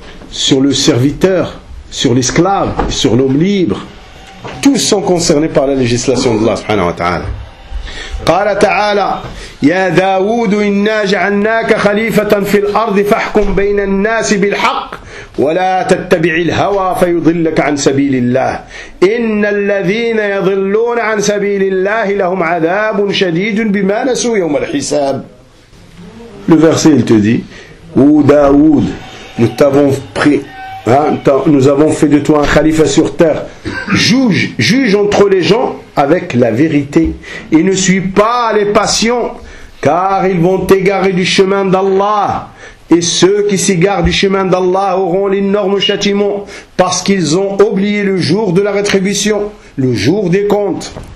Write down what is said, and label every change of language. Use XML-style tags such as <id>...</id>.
<fr>Sur le serviteur, sur l'esclave, sur l'homme libre. Tous sont concernés par la législation d'Allah subhanahu wa ta'ala.</fr> <ar>قال تعالى يا داود إنا جعلناك خليفة في الأرض فاحكم بين الناس بالحق ولا تتبع الهوى فيضلك عن سبيل الله إن الذين يضلون عن سبيل الله لهم عذاب شديد بما نسوا يوم الحساب</ar> <fr>Le verset il te dit Ô Daoud, nous avons fait de toi un khalifa sur terre. Juge entre les gens avec la vérité et ne suis pas les passions car ils vont t'égarer du chemin d'Allah et ceux qui s'égarent du chemin d'Allah auront l'énorme châtiment parce qu'ils ont oublié le jour de la rétribution le jour des comptes</fr>